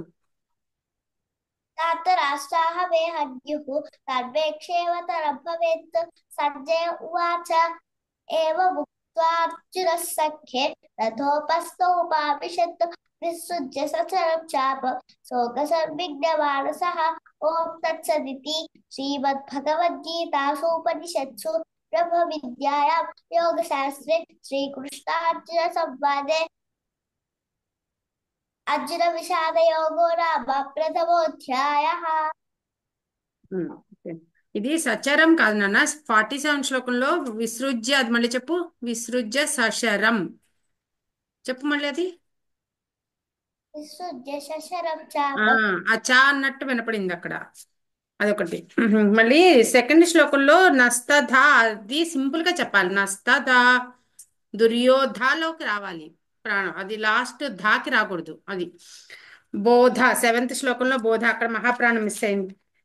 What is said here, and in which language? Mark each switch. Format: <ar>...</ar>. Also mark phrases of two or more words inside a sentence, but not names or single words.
<sa>धातराष्ट्राः वे हन्युः सर्वेक्षेवतरं भवेत् सञ्जय उवाच एवमुक्त्वार्जुनः सख्ये रथोपस्थोपाविशत् विसृज्य सचरं चापं शोकसंविघ्नमानसः ॐ तत्सदिति श्रीमद्भगवद्गीतासूपनिषत्सु ब्रह्मविद्यायां योगशास्त्रे श्रीकृष्णार्जुनसंवादे अर्जुनविषादयोगो नाम प्रथमोऽध्यायः</sa> <te>ఓకే. ఇది సచరం కాదు నాన్న 47 శ్లోకంలో విసృజ్య అది మళ్ళీ చెప్పు</te> <sa>విసృజ్య సశరం</sa> <te>చెప్పు మళ్ళీ అది</te> <sa>विसृज्य शशरं ఆ चापं</sa> <te>ఆ చా అన్నట్టు వినపడింది అక్కడ అదొకటి మళ్ళీ సెకండ్ శ్లోకంలో నస్తధ అది సింపుల్ గా చెప్పాలి నస్తధ దుర్యోధాలోకి రావాలి ప్రాణం అది లాస్ట్ ధాకి రాకూడదు అది బోధ సెవెంత్ శ్లోకంలో బోధ అక్కడ మహాప్రాణం మిస్ అయింది</te>